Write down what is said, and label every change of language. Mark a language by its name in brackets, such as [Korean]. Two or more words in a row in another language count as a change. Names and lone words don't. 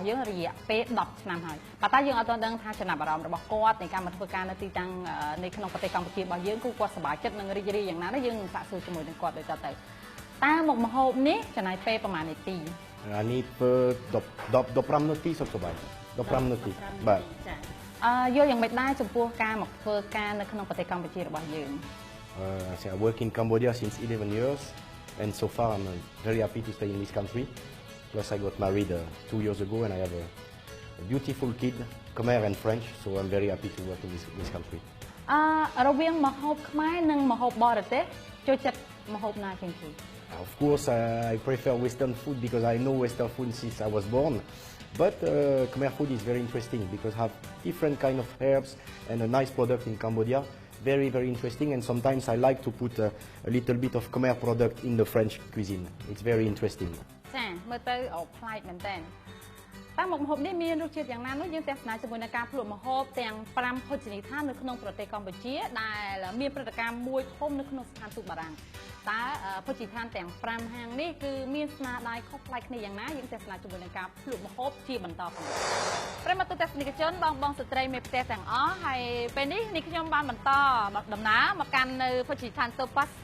[Khmer] យើងរយៈពេល10ឆ្នាំហើយប៉ុន្តែយើងអត់ទាន់ដឹងថាចំណាប់អារម្មណ៍របស់គាត់ในការមកធ្វើការនៅទីតាំងនៅក្នុងប្រទេសកម្ពុជារបស់យើងគឺគាត់សប្បាយចិត្តនិងរីករាយយ៉ាងណាដែរយើងនឹងសាកសួរជាមួយនឹងគាត់ដូចតទៅតើមុខម្ហូបនេះចំណាយពេលប្រហែលនាទី អានេះ15នាទីសុខសប្បាយ15នាទីបាទ យល់យ៉ាងម៉េចដែរចំពោះការមកធ្វើការនៅក្នុងប្រទេសកម្ពុជារបស់យើង [English] I work in Cambodia since 11 years and so far I'm very happy to stay in this country. Plus I got married 2 years ago and I have a beautiful kid, Khmer and French, so I'm very happy to work in this country. [Khmer] រវាងម្ហូបខ្មែរនិងម្ហូបបរទេសចូលចិត្តម្ហូបណាជាងគេ [English] Of course I prefer Western food because I know Western food since I was born. But Khmer food is very interesting because have different kind of herbs and a nice product in Cambodia. Very, very interesting, and sometimes I like to put a little bit of Khmer product in the French cuisine. It's very interesting. [Khmer] ចាមើលទៅប្លែកមែនតើតែមុខម្ហូបនេះមានរសជាតិយ៉ាងណានោះយើងទស្សនាជាមួយនឹងការភ្លក់ម្ហូបទាំង5ភោជនីយដ្ឋាននៅក្នុងប្រទេសកម្ពុជាដែលមានព្រឹត្តិការណ៍មួយធំនៅក្នុងស្ថានទូតបារាំងតើភោជនីយដ្ឋានទាំង5ហាងនេះគឺមានស្នាដៃខុសប្លែកគ្នាយ៉ាងណាយើងទស្សនាជាមួយនឹងការភ្លក់ម្ហូបជាបន្តផងប្រិមត្តទស្សនិកជនបងស្ត្រីមេផ្ទះទាំងអស់ហើយពេលនេះខ្ញុំបានបន្តដំណើរមកកាន់នៅភោជនីយដ្ឋាន Topaz